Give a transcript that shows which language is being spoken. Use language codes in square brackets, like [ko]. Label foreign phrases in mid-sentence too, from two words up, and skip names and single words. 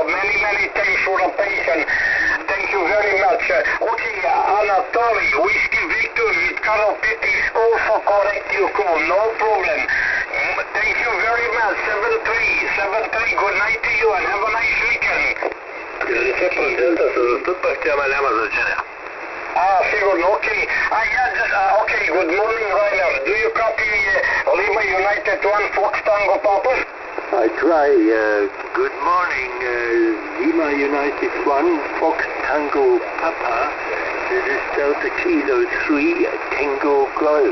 [en] Many thanks for the patience. Thank you very much. Okay, Anatoly, Whiskey Victor, Carol Pitt is also correct your call. No problem. Thank you very much. 73. Good night to you and have a nice weekend. [bg] 90% се застъпвах, тя няма значение. Сигурно, окей. [en] Okay, good morning, Rainer. Do you copy Lima United 1 Fox Tango Papa? I try. Good morning, Lima United 1 Fox Tango Papa. This is Delta Kilo 3 Tango Golf.